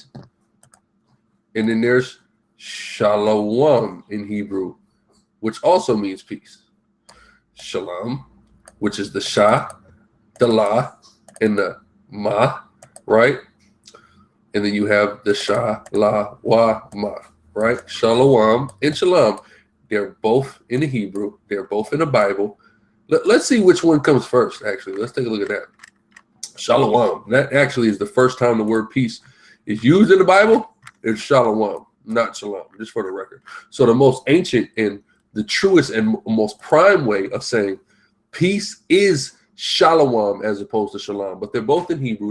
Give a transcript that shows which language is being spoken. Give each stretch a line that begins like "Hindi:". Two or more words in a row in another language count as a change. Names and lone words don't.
English: And then there's shalom in Hebrew, which also means peace. Shalom, which is the sha, the la, and the ma, right? And then you have the sha, la, wa, ma, right? Shalom and shalom. They're both in the Hebrew. They're both in the Bible. Let's see which one comes first, actually. Let's take a look at that. Shalom. That actually is the first time the word peace is used in the Bible. It's shalom, not shalom, just for the record. So the most ancient and the truest and most prime way of saying peace is shalom as opposed to shalom. But they're both in Hebrew.